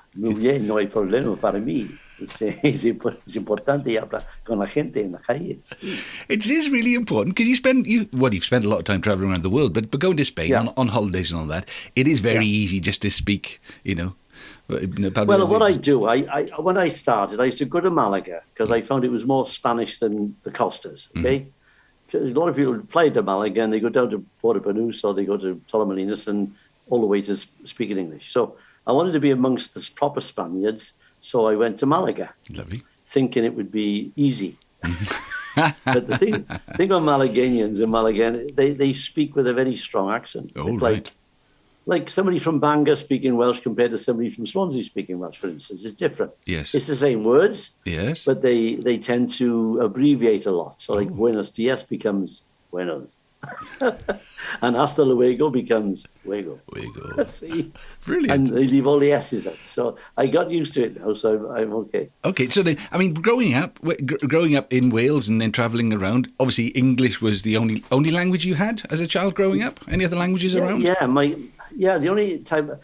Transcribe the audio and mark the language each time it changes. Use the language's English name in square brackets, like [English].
[Spanish] Muy bien, no hay problema para mí. Es importante hablar con la gente en las calles. [English] It is really important because you've spent a lot of time traveling around the world, but going to Spain on holidays and all that, it is very easy just to speak, Well, what I do, when I started, I used to go to Malaga because I found it was more Spanish than the Costas, okay? A lot of people fly to Malaga and they go down to Puerto Banús or they go to Torremolinos and all the way to speaking English. So I wanted to be amongst the proper Spaniards, so I went to Malaga. Lovely. Thinking it would be easy. But the thing on Malagueñans and Malagan, they speak with a very strong accent. Oh, it's right. Like somebody from Bangor speaking Welsh compared to somebody from Swansea speaking Welsh, for instance. It's different. Yes. It's the same words. Yes. But they tend to abbreviate a lot. So like [Spanish] Buenos Dias [English] becomes Buenos. And [Spanish] hasta luego [English] becomes Luego. See? Brilliant. And they leave all the S's out. So I got used to it now, so I'm okay. Okay, so then, growing up in Wales and then travelling around, obviously English was the only language you had as a child growing up? Any other languages around? Yeah, the only time...